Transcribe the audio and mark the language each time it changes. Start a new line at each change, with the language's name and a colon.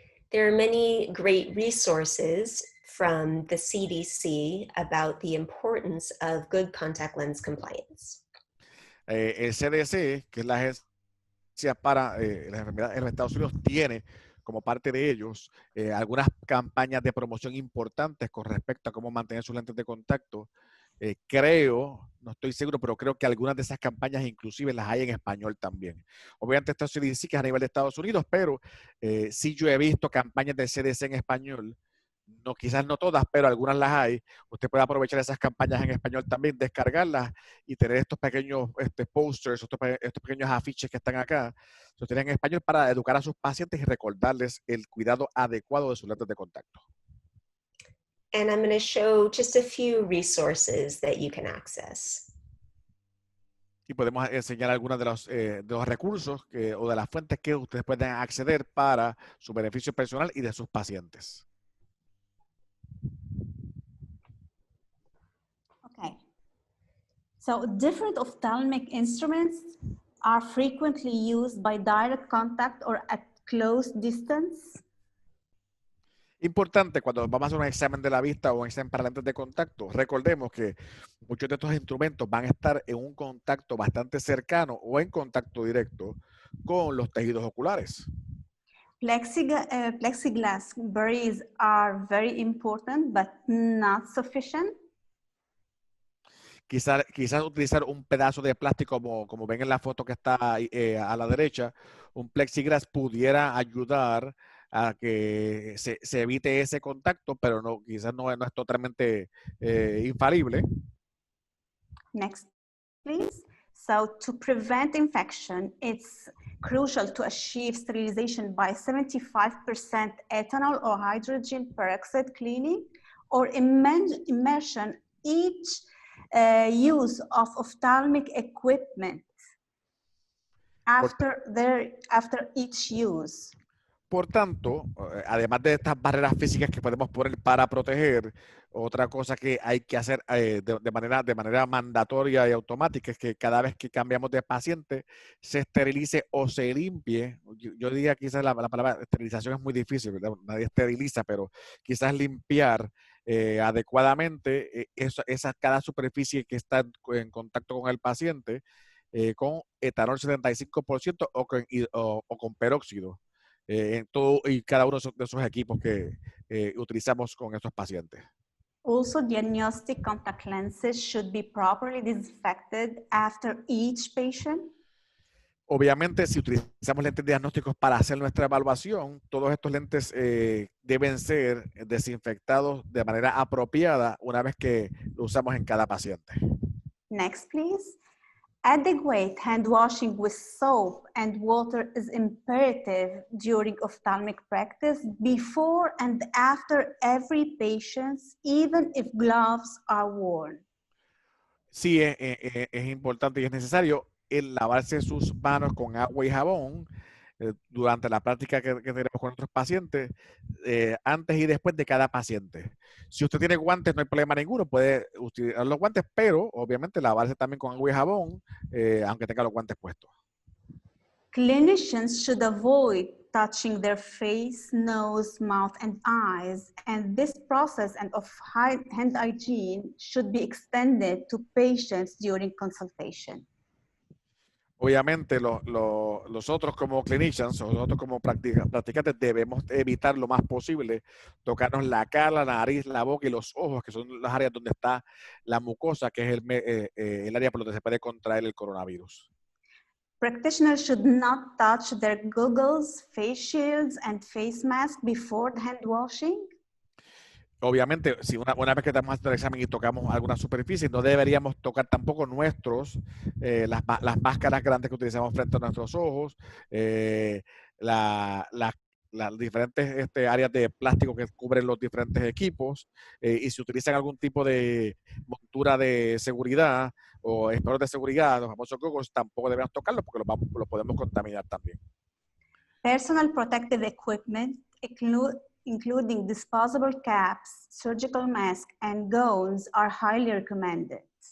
English: There are many great resources from the CDC about the importance of good contact lens compliance.
Spanish: El CDC, que es la agencia para las enfermedades en los Estados Unidos, tiene como parte de ellos algunas campañas de promoción importantes con respecto a cómo mantener sus lentes de contacto. Creo, no estoy seguro, pero creo que algunas de esas campañas inclusive las hay en español también. Obviamente esto sí dice que es a nivel de Estados Unidos, pero sí yo he visto campañas del CDC en español. No, quizás no todas, pero algunas las hay. Usted puede aprovechar esas campañas en español también, descargarlas y tener estos pequeños posters, estos pequeños afiches que están acá, los tienen en español para educar a sus pacientes y recordarles el cuidado adecuado de sus lentes de contacto.
English: And I'm going to show just a few resources that you can access.
Spanish: Y podemos enseñar algunos de los recursos o de las fuentes que ustedes pueden acceder para su beneficio personal y de sus pacientes.
English: Okay. So different ophthalmic instruments are frequently used by direct contact or at close distance.
Spanish: Importante cuando vamos a hacer un examen de la vista o un examen para lentes de contacto, recordemos que muchos de estos instrumentos van a estar en un contacto bastante cercano o en contacto directo con los tejidos oculares.
English: Plexiglass barriers are very important, but not sufficient.
Spanish: Quizás utilizar un pedazo de plástico como ven en la foto que está a la derecha, un plexiglass pudiera ayudar a que se evite ese contacto, pero no, quizás no es totalmente infalible.
English: Next, please. So to prevent infection, it's crucial to achieve sterilization by 75% ethanol or hydrogen peroxide cleaning or immersion each use of ophthalmic equipment after each use.
Spanish: Por tanto, además de estas barreras físicas que podemos poner para proteger, otra cosa que hay que hacer de manera mandatoria y automática es que cada vez que cambiamos de paciente se esterilice o se limpie. Yo diría quizás la palabra esterilización es muy difícil, ¿verdad? Nadie esteriliza, pero quizás limpiar adecuadamente cada superficie que está en contacto con el paciente con etanol 75% o con peróxido. En todo y cada uno de esos equipos que utilizamos con estos pacientes.
English: Also, diagnostic contact lenses should be properly disinfected after each patient.
Spanish: Obviamente, si utilizamos lentes diagnósticos para hacer nuestra evaluación, todos estos lentes deben ser desinfectados de manera apropiada una vez que lo usamos en cada paciente.
English: Next, please. Adequate hand washing with soap and water is imperative during ophthalmic practice before and after every patient, even if gloves are worn.
Spanish: Sí, es importante y es necesario el lavarse sus manos con agua y jabón durante la práctica que tenemos con nuestros pacientes, antes y después de cada paciente. Si usted tiene guantes, no hay problema ninguno, puede utilizar los guantes, pero obviamente lavarse también con agua y jabón, aunque tenga los guantes puestos.
English: Clinicians should avoid touching their face, nose, mouth, and eyes, and this process and of hand hygiene should be extended to patients during consultation.
Spanish: Obviamente, nosotros como clinicians, o nosotros como practicantes, debemos evitar lo más posible tocarnos la cara, la nariz, la boca y los ojos, que son las áreas donde está la mucosa, que es el área por donde se puede contraer el coronavirus. Practitioners should not touch their goggles, face shields, and face masks before the hand washing. Obviamente, si una vez que estamos haciendo el examen y tocamos alguna superficie, no deberíamos tocar tampoco las máscaras grandes que utilizamos frente a nuestros ojos, las diferentes áreas de plástico que cubren los diferentes equipos, y si utilizan algún tipo de montura de seguridad o espejuelos de seguridad, los famosos goggles, tampoco debemos tocarlos porque los podemos contaminar también.
English: Personal protective equipment, including disposable caps, surgical masks, and gowns are highly recommended.